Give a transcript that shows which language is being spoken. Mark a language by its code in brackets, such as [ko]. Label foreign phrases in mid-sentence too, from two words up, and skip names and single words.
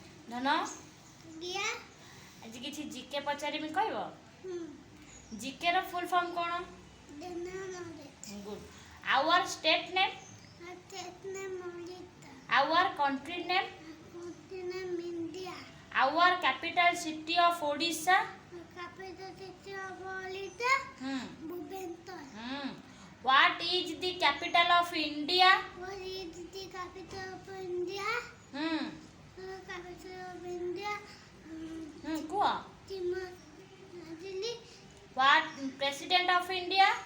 [or] ଧନ ଆଜି କିଛି ଜିକେ ପଚାରିବି କହିବ? ଜିକେ ର [en] full form [or] କ'ଣ? ଗୁଡ୍। [en] Our state name? Our country name? Our capital city of Odisha? What is the capital of India? [or] କୁହ। [en] What president of India?